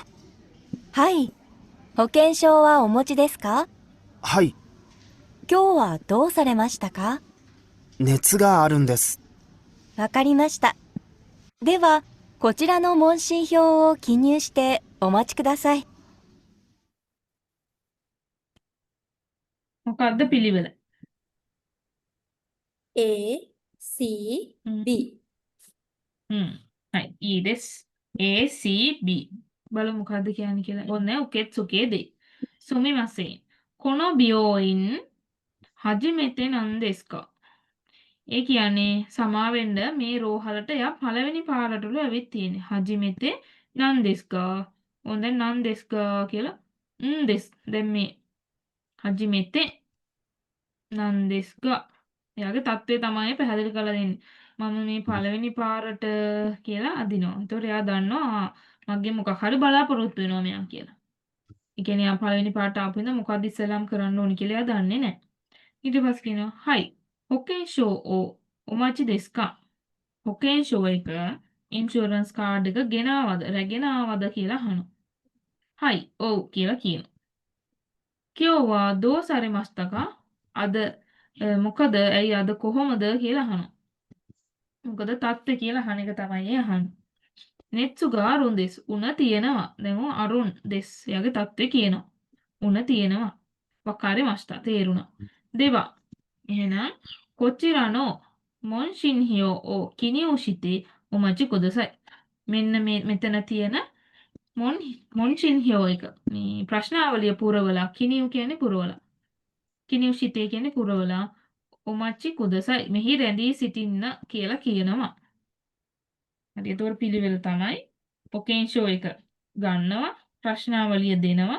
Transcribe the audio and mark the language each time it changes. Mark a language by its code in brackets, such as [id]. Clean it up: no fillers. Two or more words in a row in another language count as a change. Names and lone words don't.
[ja] はい。保険証はお持ちですか？はい、今日はどうされましたか？熱があるんです。わかりました。では、こちらの問診票を記入してお待ちください。 [si] මොකද්ද පිළිවෙල A C B හරි ඊ දෙස් A C B බලමු මොකද්ද කියන්නේ කියලා ඔන්න [ja] 受付で すみませんこの病院初めてなんですか [si] ඒ කියන්නේ සමා වෙන්න මේ රෝහලට යා පළවෙනි පාරටලු ඇවිත් තියෙන්නේ. [ja] 初めて なんですか. [si] ඕන් දැන් නන්දෙස්කා කියලා දෙස්. දැන් මේ [ja] 初めて なんですか. [si] එයාගේ තත්ත්වය තමයි පැහැදිලි කරලා දෙන්නේ. මම මේ පළවෙනි පාරට කියලා අදිනවා. ඒතකොට එයා දන්නවා මගේ මොකක් හරි බලාපොරොත්තු වෙනවා මෙයා කියලා. ඒ කියන්නේ යා පළවෙනි පාරට ආපු ඉඳන් මොකක්ද ඉස්සෙල්ලාම කරන්න ඕනි කියලා එයා දන්නේ නැහැ. ඊට පස්සේ කියනවා හයි [ja] 保険証をお待ちですか [si] 保険証 එක [en] insurance card [si] එක ගෙනාවද රැගෙන ආවද කියලා අහනවා. හයි ඔව් කියලා කියනවා. [ja] 今日はどうされましたか [si] අද මොකද ඇයි අද කොහොමද කියලා අහනවා. මොකද තත්ත්වය කියලා අහන එක තමයි අහන්නේ. [ja] 熱が あるん です [si] උණ තියෙනවා. දැන් ඔය [ja] あるん です [si] එයාගේ තත්ත්වය කියනවා. උණ තියෙනවා. [ja] わかりました [si] තේරුණා. [ja] දෙවා එහෙනම් こちらの問診票を記入してお待ちください. [si] මෙන්න මෙතන තියෙන මොන්ෂින්හියෝ එක. මේ ප්‍රශ්නාවලිය පුරවලා කිනියු කියන්නේ පුරවලා. [ja] 記入 して [si] කියන්නේ පුරවලා [ja] お待ち ください. [si] මෙහි රැඳී සිටින්න කියලා කියනවා. හරි ඒතකොට පිළිවෙල තමයි පොකෙන්ෂෝ එක ගන්නවා ප්‍රශ්නාවලිය දෙනවා.